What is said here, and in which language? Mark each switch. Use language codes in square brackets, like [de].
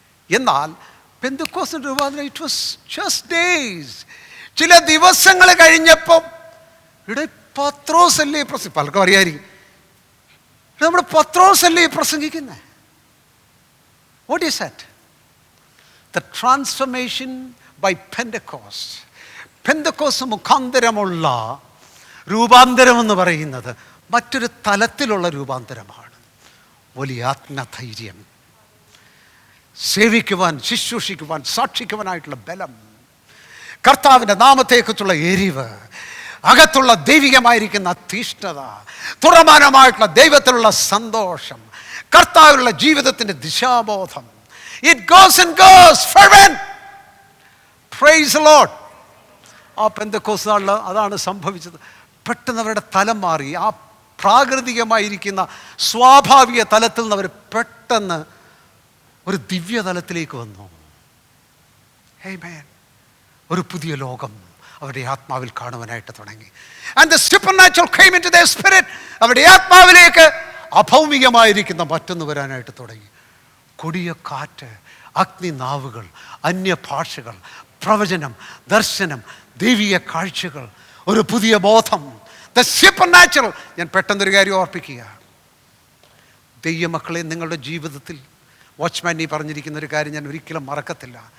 [ml] എന്നാൽ പെന്തക്കോസ്തിന്റെ രൂപാന്തരം [en] It was just days. [ml] ചില ദിവസങ്ങൾ കഴിഞ്ഞപ്പം ഇവിടെ പത്രോസ് അല്ലേ പലർക്കും അറിയായിരിക്കും, നമ്മുടെ പത്രോസ് അല്ലേ പ്രസംഗിക്കുന്നത്. [en] What is that? The transformation by Pentecost. [ml] Pentecost മുഖാന്തരമുള്ള രൂപാന്തരം എന്ന് പറയുന്നത് മറ്റൊരു തലത്തിലുള്ള രൂപാന്തരമാണ്. വലിയ ആത്മധൈര്യം, സേവിക്കുവാൻ, ശുശ്രൂഷിക്കുവാൻ, സാക്ഷിക്കുവാനായിട്ടുള്ള ബലം, കർത്താവിൻ്റെ നാമത്തെക്കുറിച്ചുള്ള എരിവ്, അകത്തുള്ള ദൈവികമായിരിക്കുന്ന തീഷ്ണത, തുറമാനമായിട്ടുള്ള ദൈവത്തിലുള്ള സന്തോഷം, കർത്താവിലുള്ള ജീവിതത്തിൻ്റെ ദിശാബോധം. [en] It goes and goes. Fervent. Praise the Lord. [ml] ആ പെന്തക്കോസ്ത് നാളിൽ അതാണ് സംഭവിച്ചത്. പെട്ടെന്ന് അവരുടെ തലം മാറി. ആ പ്രാകൃതികമായിരിക്കുന്ന സ്വാഭാവിക തലത്തിൽ നിന്ന് അവർ പെട്ടെന്ന് ഒരു ദിവ്യതലത്തിലേക്ക് വന്നു. Amen. ഒരു പുതിയ ലോകം അവരുടെ ആത്മാവിൽ കാണുവാനായിട്ട് തുടങ്ങി. [en] And the supernatural came into their spirit. [ml] അവരുടെ ആത്മാവിലേക്ക് അഭൗമികമായിരിക്കുന്ന മറ്റൊന്ന് വരാനായിട്ട് തുടങ്ങി. കൊടിയ കാറ്റ്, അഗ്നിനാവുകൾ, അന്യഭാഷകൾ, പ്രവചനം, ദർശനം, ദൈവിക കാഴ്ചകൾ, ഒരു പുതിയ ബോധം. [en] The supernatural. [ml] ഞാൻ പെട്ടെന്നൊരു കാര്യം ഓർപ്പിക്കുക. ദൈവമക്കളെ, നിങ്ങളുടെ ജീവിതത്തിൽ വാച്ച്മാൻ ഈ പറഞ്ഞിരിക്കുന്ന ഒരു കാര്യം ഞാൻ ഒരിക്കലും മറക്കത്തില്ല.